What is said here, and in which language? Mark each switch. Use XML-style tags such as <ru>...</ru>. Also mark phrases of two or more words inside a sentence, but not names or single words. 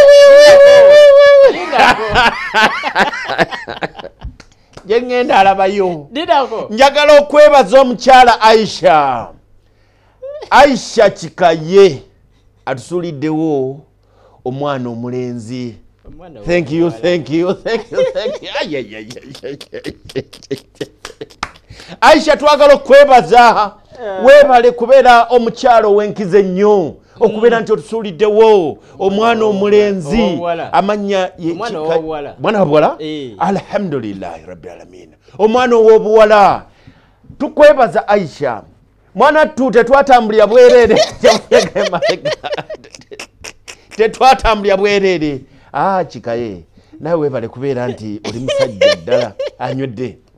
<lg>jengenda alabayo njagala okwebaza omukyala Aisha Kikaye atusuliddewo omwana omulenzi.</lg> <en>Thank you.</en> <lg>Aisha twagala okwebaza webale kubeera omukyalo wenkize nnyo okubeera nti otusuuliddewo omwana omulenzi amanya mwana wabuwala</lg> <ar>الحمد لله رب العالمين</ar> <lg>omwana ow'obuwala tukwebaza Aisha mwana tu tetwatambulira bwerere Kikaye nawe webale kubeera nti oli musajja ddala anywedde</lg>